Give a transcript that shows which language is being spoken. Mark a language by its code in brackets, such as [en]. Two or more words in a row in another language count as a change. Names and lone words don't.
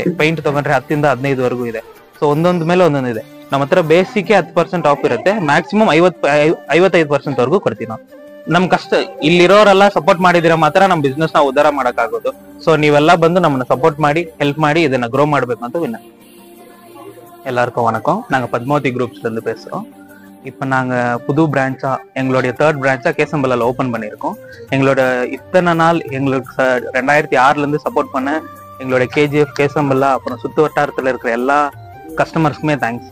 [kn] ಪೈಂಟ್ ತಗೊಂಡ್ರೆ 10 ಇಂದ 15 ವರೆಗೂ ಇದೆ. ಸೊ ಒಂದೊಂದ್ ಮೇಲೆ ಒಂದೊಂದು ಇದೆ. ನಮ್ಮ ಹತ್ರ [en] basic 10% off [kn] ಇರುತ್ತೆ. ಮ್ಯಾಕ್ಸಿಮಮ್ 55% ವರೆಗೂ ಕೊಡ್ತೀವಿ ನಾವು. ನಮ್ ಕಷ್ಟ ಇಲ್ಲಿರೋರೆಲ್ಲ ಸಪೋರ್ಟ್ ಮಾಡಿದಿರ ಮಾತ್ರ ನಮ್ ಬಿಸ್ನೆಸ್ ನ ಉದ್ಧಾರ ಮಾಡಕ್ ಆಗೋದು. ಸೊ ನೀವೆಲ್ಲ ಬಂದು ನಮ್ಮನ್ನ ಸಪೋರ್ಟ್ ಮಾಡಿ ಹೆಲ್ಪ್ ಮಾಡಿ ಇದನ್ನ ಗ್ರೋ ಮಾಡ್ಬೇಕು ಅಂತ ವಿನಂತಿ. [ta] எல்லாருக்கும் வணக்கம். நாங்க பத்மாவதி குரூப்ஸ்ல இருந்து பேசுறோம். இப்போ நாங்க புது பிரான்ச்சா எங்களுடைய 3rd பிரான்ச்சா கேசம்பலால ஓபன் பண்ணியிருக்கோம். எங்களோட இத்தனை நாள் எங்களுக்கு 2006ல இருந்து சப்போர்ட் பண்ண எங்களுடைய KGF, கேசம்பலா, அப்புறம் சுத்து வட்டாரத்துல இருக்கிற எல்லா கஸ்டமர்ஸ்க்குமே தேங்க்ஸ்.